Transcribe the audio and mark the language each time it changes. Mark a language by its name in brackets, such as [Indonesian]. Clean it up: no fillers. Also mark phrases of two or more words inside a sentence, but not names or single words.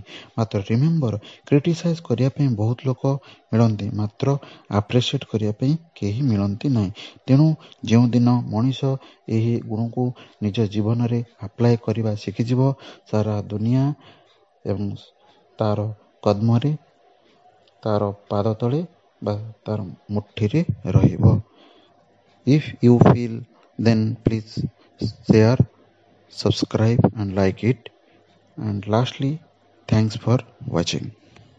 [Odia] ମାତ୍ର ରିମେମ୍ବର, କ୍ରିଟିସାଇଜ୍ କରିବା ପାଇଁ ବହୁତ ଲୋକ ମିଳନ୍ତି, ମାତ୍ର ଆପ୍ରିସିଏଟ୍ କରିବା ପାଇଁ କେହି ମିଳନ୍ତି ନାହିଁ। ତେଣୁ ଯେଉଁଦିନ ମଣିଷ ଏହି ଗୁଣକୁ ନିଜ ଜୀବନରେ ଆପ୍ଲାଏ କରିବା ଶିଖିଯିବ, ସାରା ଦୁନିଆ ଏବଂ ତାର କଦମରେ, ତାର ପାଦ ତଳେ ବା ତାର ମୁଠିରେ ରହିବ। [English] If you feel, then please share, subscribe and like it. And lastly, thanks for watching.